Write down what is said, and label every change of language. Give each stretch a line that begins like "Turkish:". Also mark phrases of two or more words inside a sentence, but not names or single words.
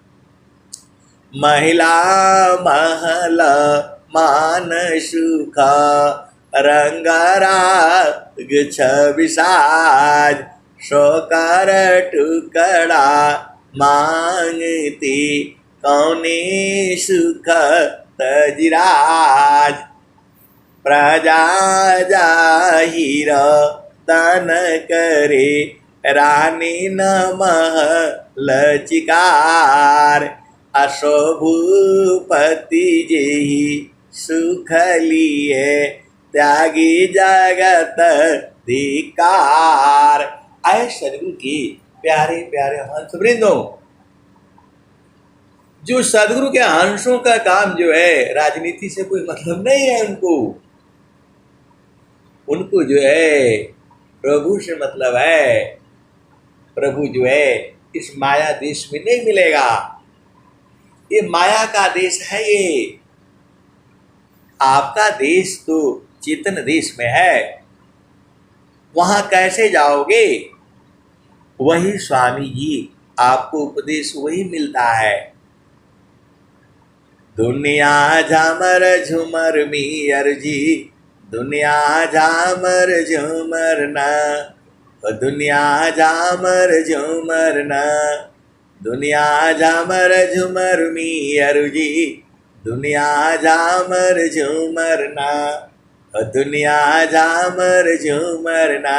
Hindi: महिला महल मान सुख, रंगराग छविसाज, शोकर टुकड़ा मांगती, कौने सुख तजिराज। प्रजा जाहिर तन करे, रानी न महल चिकार, असो भूपति जेहि सुख लिए, त्यागी जगत धिकार। आए सदगुरु की प्यारे प्यारे हंस वृंदों, जो सदगुरु के हंसों का काम जो है, राजनीति से कोई मतलब नहीं है उनको जो है प्रभु से मतलब है। प्रभु जो है इस माया देश में नहीं मिलेगा, ये माया का देश है। ये आपका देश तो चेतन देश में है, वहां कैसे जाओगे। वही स्वामी जी आपको उपदेश वही मिलता है। दुनिया झामर झुमर मियर जी, दुनिया झामर झुमर ना, दुनिया झामर झुमर ना, दुनिया झामर झुमर मियर जी, दुनिया झामर झुमर ना, दुनिया झामर झुमर ना।